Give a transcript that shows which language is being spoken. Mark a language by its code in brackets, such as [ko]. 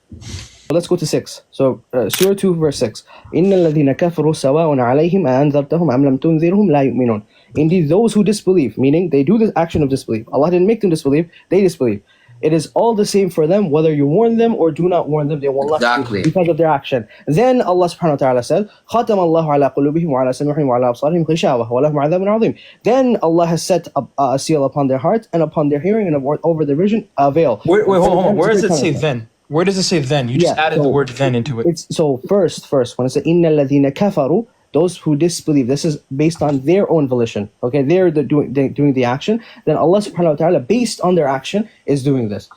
[en] So let's go to 6. So Surah 2 verse 6. [ar] إِنَّ الَّذِينَ كَفَرُوا سَوَاءٌ عَلَيْهِمْ أَأَنذَرْتَهُمْ أَمْ لَمْ تُنذِرْهُمْ لَا يُؤْمِنُونَ. [en] Indeed, those who disbelieve, meaning they do the action of disbelief. Allah didn't make them disbelieve, they disbelieve. It is all the same for them, whether you warn them or do not warn them, they will not Exactly. because of their action. Then Allah subhanahu wa ta'ala said, [ar] خَتَمَ اللَّهُ عَلَى قُلُوبِهِمْ وَعَلَى سَمْعِهِمْ وَعَلَى أَبْصَارِهِمْ غِشَاوَةٌ وَلَهُمْ عَذَابٌ عَظِيمٌ. [en] Then Allah has set a seal upon their heart and upon their hearing and over their vision a veil. Wait, hold on. Where does it say then? Where does it say then? You just added the word then into it. It's so first when it says [ar] إِنَّ الَّذِينَ كَفَرُوا, [en] those who disbelieve, this is based on their own volition. Okay, they're doing the action. Then Allah subhanahu wa ta'ala, based on their action, is doing this.